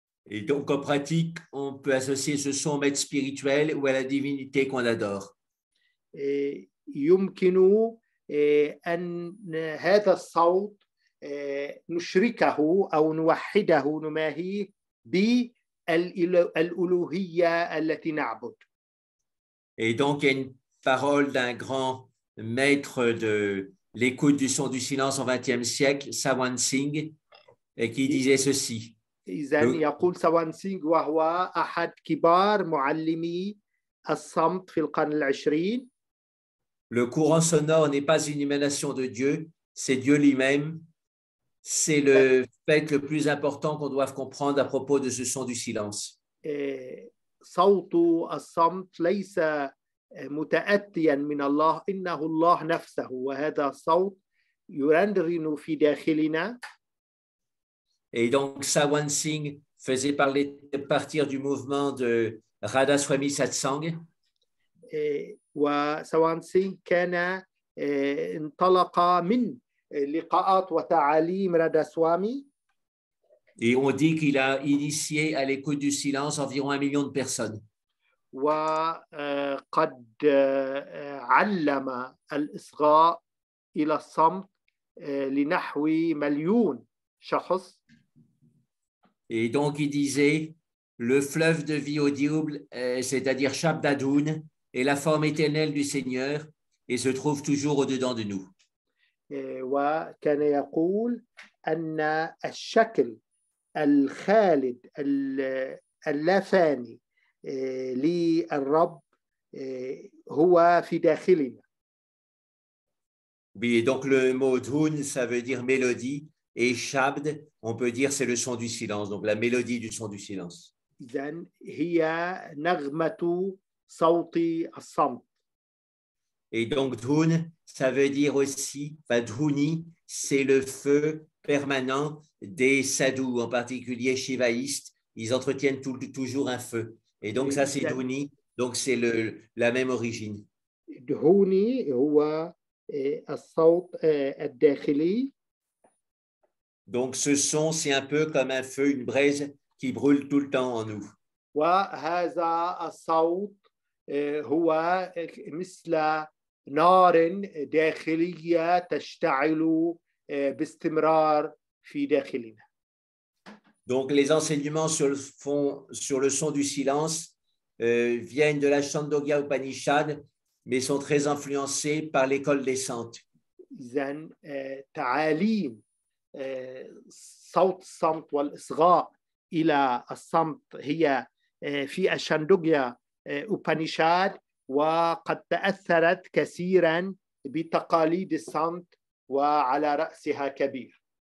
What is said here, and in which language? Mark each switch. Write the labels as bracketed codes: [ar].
[fr] Et donc en pratique, on peut associer ce son au maître spirituel ou à la divinité qu'on adore. [ar] يمكن أن هذا الصوت نشركه أو نوحده نماهيه بالألوهية التي نعبد. [fr] Et donc, il y a une parole d'un grand maître de l'écoute du son du silence au XXe siècle, Sawan Singh, et qui disait ceci. [ar] إذن يقول سوان سينغ، وهو أحد كبار معلمي الصمت في القرن العشرين: [fr] Le courant sonore n'est pas une émanation de Dieu, c'est Dieu lui-même. C'est le fait le plus important qu'on doit comprendre à propos de ce son du silence. [ar] صوت الصمت ليس متأتيا من الله، إنه الله نفسه، وهذا الصوت يرنرن في داخلنا. [fr] Et donc, Sawan Singh faisait partir du mouvement de Radha Swami Satsang. [ar] وسوان سينغ كان انطلق من لقاءات وتعاليم رادا سوامي. [fr] Et on dit qu'il a initié à l'écoute du silence environ 1 million de personnes. [ar] وقد علم الإصغاء إلى الصمت لنحو 1,000,000 شخص. [fr] Et donc, il disait, le fleuve de vie audible, c'est-à-dire Shabdadoun, est la forme éternelle du Seigneur et se trouve toujours au-dedans de nous. [ar] وكان يقول أن الشكل الخالد اللافاني للرب هو في داخلنا. [fr] Oui, et donc le mot Dhun, ça veut dire mélodie, et Shabd, on peut dire c'est le son du silence, donc la mélodie du son du silence. [ar] إذن هي نغمة صوت الصمت. [fr] Et donc Dhun, ça veut dire aussi, Dhuni, c'est le feu permanent des sadhus, en particulier shivaïstes. Ils entretiennent toujours un feu. Et donc ça c'est Dhuni, donc c'est la même origine. [ar] Dhuni هو الصوت الداخلي. [fr] Donc ce son, c'est un peu comme un feu, une braise qui brûle tout le temps en nous. [ar] وهذا الصوت هو مثل نار داخلية تشتعل باستمرار في داخلنا. [fr] Donc les enseignements sur le son du silence viennent de la Chandogya Upanishad, mais sont très influencés par l'école des saintes. [ar] إذن تعاليم صوت الصمت والإصغاء إلى الصمت هي في الشاندوغيا أوبانيشاد، وقد تأثرت كثيرا بتقاليد الصمت وعلى رأسها كبير.